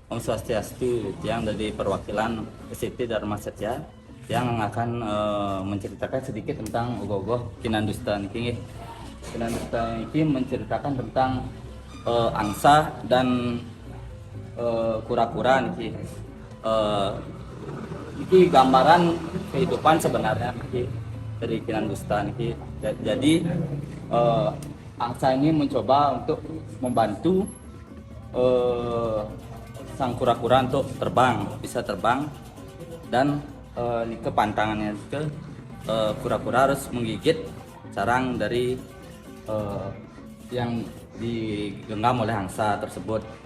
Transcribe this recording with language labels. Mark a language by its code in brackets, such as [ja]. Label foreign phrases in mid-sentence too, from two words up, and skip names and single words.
[id] Swastiastu yang dari perwakilan SCT Dharma Satya yang akan menceritakan sedikit tentang ogoh-ogoh Kinandusta niki. Kinandusta niki menceritakan tentang angsa dan kura-kura niki. Niki gambaran kehidupan sebenarnya niki dari Kinandusta niki. Jadi angsa ini mencoba untuk membantu sang kura-kura untuk bisa terbang, dan kepantangannya ke kura-kura harus menggigit sarang dari yang digenggam oleh angsa tersebut.